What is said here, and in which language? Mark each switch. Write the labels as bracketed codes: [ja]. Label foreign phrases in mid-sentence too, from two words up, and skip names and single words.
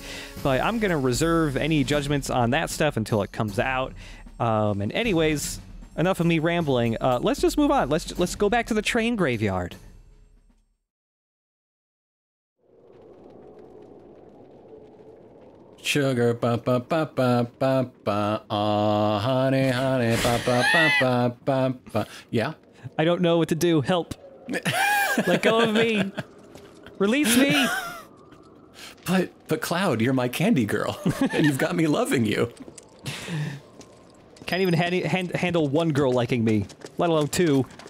[en] But I'm going to reserve any judgments on that stuff until it comes out. And anyways, enough of me rambling. Let's just move on. Let's go back to the train graveyard. Sugar, ba ba ba ba ba ba, honey, honey, ba ba ba ba ba ba. Yeah? I don't know what to do. Help. Let go of me. Release me. But Cloud, you're my candy girl, and you've got me loving you. Can't even handle one girl liking me, let alone two.